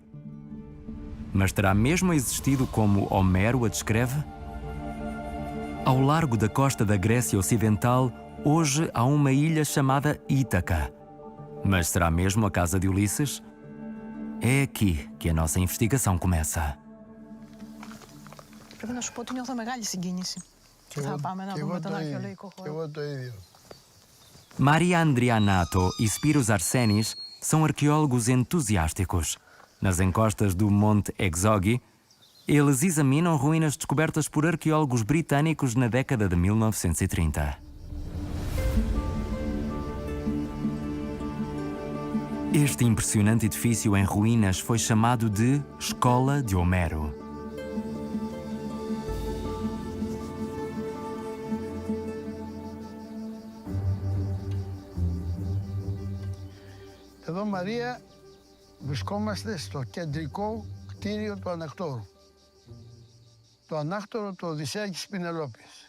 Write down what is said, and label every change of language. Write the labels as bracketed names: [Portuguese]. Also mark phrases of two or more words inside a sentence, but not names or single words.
[Portuguese] Mas terá mesmo existido como Homero a descreve? Ao largo da costa da Grécia Ocidental, hoje há uma ilha chamada Ítaca. Mas será mesmo a casa de Ulisses? É aqui que a nossa investigação começa. [Greek] Πρέπει να σου πω ότι νιώθω μεγάλη συγκίνηση. Θα πάμε να δούμε τον αρχαιολογικό χώρο. Εγώ το ίδιο. [Portuguese] Maria Andrianato e Spiros Arsenis são arqueólogos entusiásticos. Nas encostas do Monte Exoghi, eles examinam ruínas descobertas por arqueólogos britânicos na década de 1930. Este impressionante edifício em ruínas foi chamado de Escola de Homero. [Greek] Εδώ, Μαρία, βρισκόμαστε στο κεντρικό κτίριο του Ανακτόρου. Το Ανάκτορο του Οδυσσέα και της Πηνελόπης.